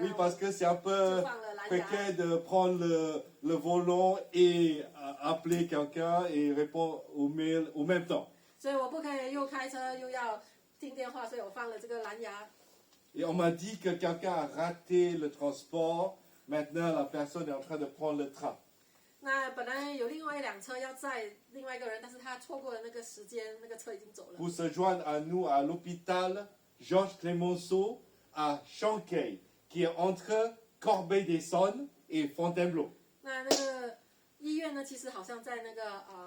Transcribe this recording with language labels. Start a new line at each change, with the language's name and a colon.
French: Oui,
Chinese: 然
French: parce que c'est un
Chinese: 就
French: peu
Chinese: 放了蓝牙。
French: précaire de prendre le volant et appeler quelqu'un et répondre aux mails au même temps.
Chinese: 所以我不可以又开车又要听电话，所以我放了这个蓝牙。
French: Et on m'a dit que quelqu'un a raté le transport. Maintenant, la personne est en train de prendre le train.
Chinese: 那本来有另外一辆车要载另外一个人，但是他错过了那个时间，那个车已经走了。
French: Pour se joindre à nous à l'hôpital Georges Clemenceau à Chanquet, qui est entre Corbeil-d'Essonnes et Fontainebleau.
Chinese: 那个医院呢，其实好像在那个